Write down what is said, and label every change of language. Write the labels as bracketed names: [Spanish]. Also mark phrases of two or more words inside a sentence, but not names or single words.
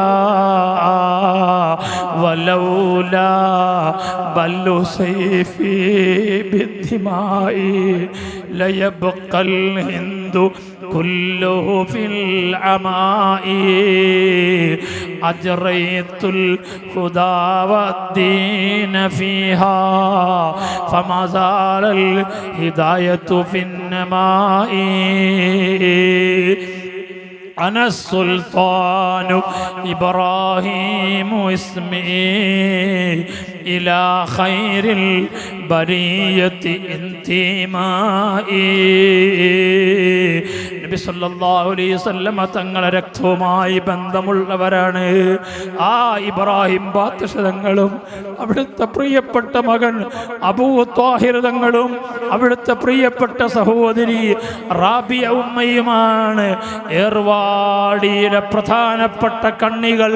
[Arabic] ولولا بل سيفي بالدماء لبقي الهند كله في العماء. أجريت الهدى والدين فيها فما زال الهداية في النماء أنا السلطان إبراهيم اسمي إلى خير البرية انتمائي [Malayalam] നബി [Arabic] صلى الله عليه وسلم [Malayalam] തങ്ങളെ രക്തവുമായി ബന്ധമുള്ളവരാണ്. ആ ഇബ്രാഹിം ബാദ്ശാ തങ്ങളും അവിടുത്തെ പ്രിയപ്പെട്ട മകൻ അബൂ ത്വാഹിർ തങ്ങളും അവിടുത്തെ പ്രിയപ്പെട്ട സഹോദരി റാബിയ ഉമ്മയുമാണ് ഏർവാടിയിലെ പ്രധാനപ്പെട്ട കണ്ണികൾ.